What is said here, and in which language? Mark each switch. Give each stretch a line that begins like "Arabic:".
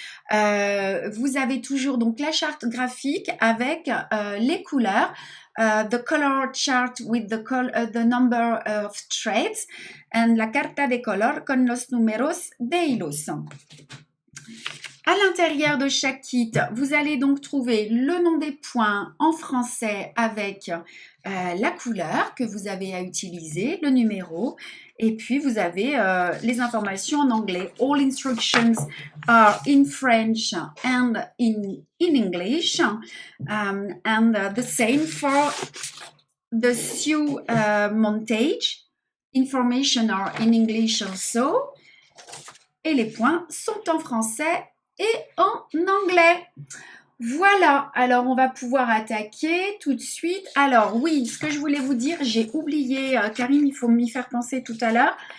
French: Vous avez toujours donc la charte graphique avec les couleurs,
English: the color chart with the number of threads
French: and
Spanish: la carta de color con los números de hilos.
French: À l'intérieur de chaque kit, vous allez donc trouver le nom des points en français avec la couleur que vous avez à utiliser, le numéro, et puis vous avez les informations en anglais.
English: All instructions are in French and in English, and the same for the sew montage. Information are in English also,
French: et les points sont en français et en anglais. Voilà, alors on va pouvoir attaquer tout de suite. Alors oui, ce que je voulais vous dire, j'ai oublié, Karim, il faut m'y faire penser tout à l'heure.